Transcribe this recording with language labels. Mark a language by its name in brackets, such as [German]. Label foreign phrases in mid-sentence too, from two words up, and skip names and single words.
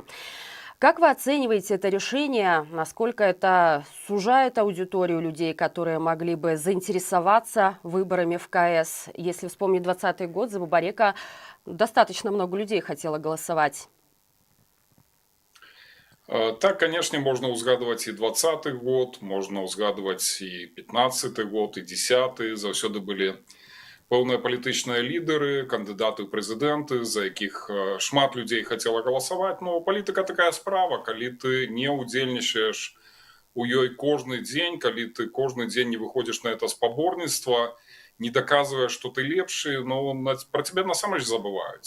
[Russian] Как вы оцениваете это решение? Насколько это сужает аудиторию людей, которые могли бы заинтересоваться выборами в КС? Если вспомнить 2020 год, за Бабарико достаточно много людей хотело голосовать. Так, конечно, можно узгадывать и 20-й год, можно узгадывать и 15-й год, и 10-й. [Belarusian] Заўсёды былі пэўныя палітычныя лідары, кандыдаты ў прэзідэнты, за якіх шмат людзей хацела галасаваць. Но палітыка такая справа, калі ты не ўдзельнічаеш у ёй кожны дзень, калі ты кожны дзень не выходзіш на это спаборніцтва, не даказваеш, што ты лепшы, но пра цябе насамрэч забываюць.